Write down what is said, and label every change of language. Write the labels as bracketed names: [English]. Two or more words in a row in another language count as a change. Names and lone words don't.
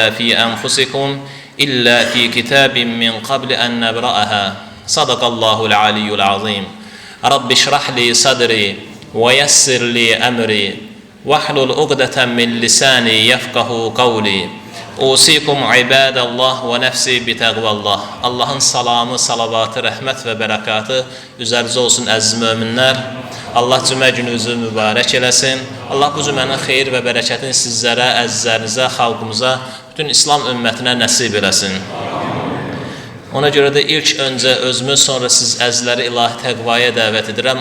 [Arabic] في أنفسكم إلا في كتاب من قبل أن نبرأها صدق الله العلي العظيم رب اشرح لي صدري ويسر لي أمري واحلل عقدة من لساني يفقه قولي أوصيكم عباد الله ونفسي بتقوى الله [Azerbaijani] Allah'ın salamı, salavatı, rəhmət və bərəkatı üzərinizə olsun əziz möminlər. Allah cümə gününüzü mübarək eləsin. Allah bu cümənin xeyir və bərəkətini sizlərə, əzizlərinizə, xalqımıza, bütün İslam ümmətinə nəsib eləsin. Ona görə də ilk öncə özümüz, sonra siz əzizləri ilahi təqvaya dəvət edirəm.